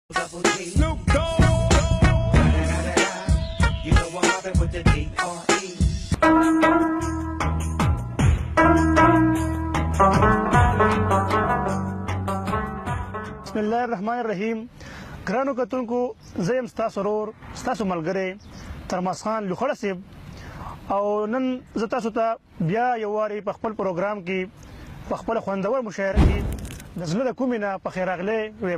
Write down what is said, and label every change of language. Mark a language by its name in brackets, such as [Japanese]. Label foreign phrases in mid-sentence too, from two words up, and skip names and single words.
[English] Snoop Dogg. You know what happened with the D.R.E. [Arabic] بسم الله الرحمن الرحیم. [Pashto] ګرانو کتونکو، زه یم ستاسو ورور ستاسو ملګری ترماس خان لوخړه صاحب، او نن زه تاسو ته بیا یو وارې په خپل پروګرام کې په خپله خوندور مشاعره کې د زړه د کومې نه په خیر راغلی ویم.